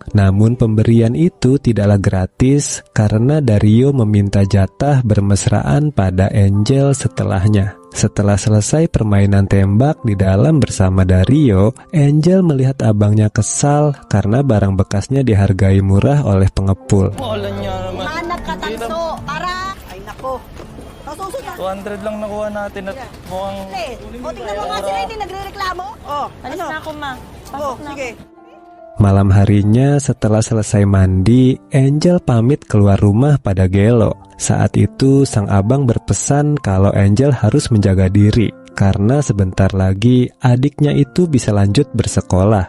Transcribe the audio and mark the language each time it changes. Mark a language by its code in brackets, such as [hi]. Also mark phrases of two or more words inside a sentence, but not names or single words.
[id] Namun pemberian itu tidaklah gratis karena Dario meminta jatah bermesraan pada Angel setelahnya. Setelah selesai permainan tembak di dalam bersama Dario, Angel melihat abangnya kesal karena barang bekasnya dihargai murah oleh pengepul. [tl] Hanap ka tanso para... Ay nako. 200 lang nakuha natin at mukhang... O tingnan mo nga sila, hindi nagre-reklamo. Alis na ako, ma. [id] Malam harinya setelah selesai mandi, Angel pamit keluar rumah pada Gelo. Saat itu sang abang berpesan kalau Angel harus menjaga diri karena sebentar lagi adiknya itu bisa lanjut bersekolah.